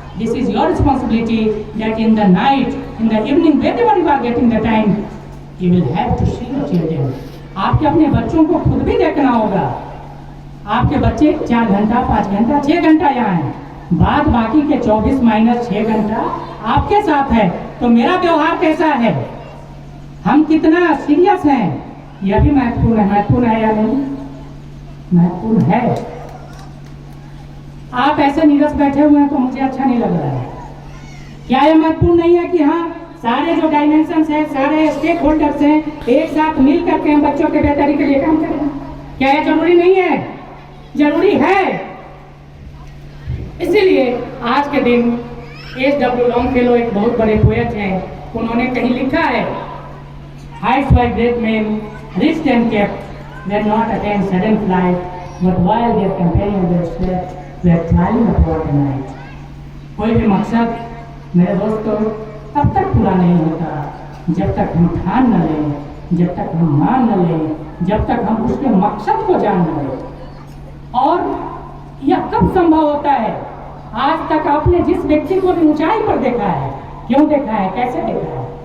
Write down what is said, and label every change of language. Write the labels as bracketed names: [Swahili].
[English] This is your responsibility that in the night, in the evening, whenever you are getting the time, you will have to see your children. [Hindi] आपके अपने बच्चों को खुद भी देखना होगा। आपके बच्चे 4 घंटा, 5 घंटा, 6 घंटा यहाँ हैं, बाद बाकी के 24 माइनस 6 घंटा आपके साथ है। तो मेरा व्यवहार कैसा है, हम कितना सीरियस हैं, यह भी महत्वपूर्ण है। महत्वपूर्ण है या नहीं? महत्वपूर्ण है। आप ऐसे नीरस बैठे हुए हैं तो मुझे अच्छा नहीं लग रहा है। क्या यह महत्वपूर्ण नहीं है कि हाँ, सारे जो डायमेंशंस हैं, सारे स्टेक होल्डर्स हैं, एक साथ मिल करके हम बच्चों के बेहतरी के लिए काम करें? क्या यह जरूरी नहीं है? जरूरी है। इसीलिए आज के दिन H.W. लॉन्गफेलो एक बहुत बड़े पोएट हैं, उन्होंने कहीं लिखा है, [English] heights by great men reached and kept were not attained sudden flight, but while their companions were slept, were traveling upward the night. [Hindi] कोई भी मकसद मेरे दोस्तों तब तक पूरा नहीं होता जब तक हम ठान न लें, जब तक हम मान न लें, जब तक हम उसके मकसद को जान न लें। और यह कब संभव होता है? आज तक आपने जिस व्यक्ति को भी ऊंचाई पर देखा है, क्यों देखा है, कैसे देखा है?